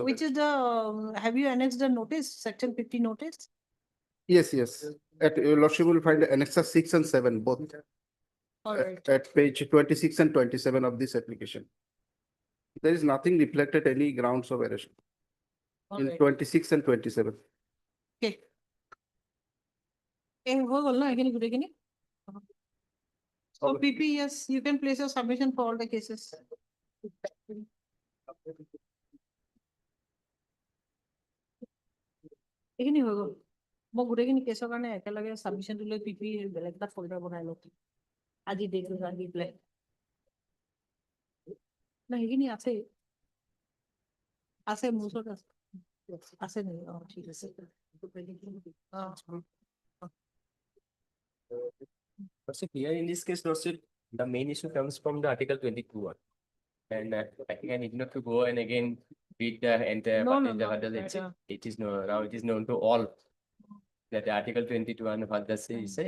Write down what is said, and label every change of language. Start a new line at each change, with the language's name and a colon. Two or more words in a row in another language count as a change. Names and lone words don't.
English: Which is the, have you annexed the notice, section 50 notice? Yes. At your lordship will find Annexa 6 and 7 both. All right. At page 26 and 27 of this application. There is nothing reflected any grounds of arrest All in right. 26 and 27.
Assamese: Okay. হৈ গ'ল ন এইখিনি গোটেইখিনি?
English: So PP, yes, you can place your submission for all the cases.
Assamese: এইখিনি হৈ গ'ল। মই গোটেইখিনি কেছৰ কাৰণে একেলগে submission লৈ PP বেলেগ এটা folder বনাই লওঁ। আজি ডেটটো আহি পেলাই না সেইখিনি আছে আছে মোৰ ওচৰত আছে আছে নেকি ঠিক আছে
English: Lordship, here in this case, Lordship, the main issue comes from the Article 22 one. And I think I need not to go and again read the entire No, part no, in the no, what does it that, say? It is no, now it is known to all that the Article 22 and what does it say?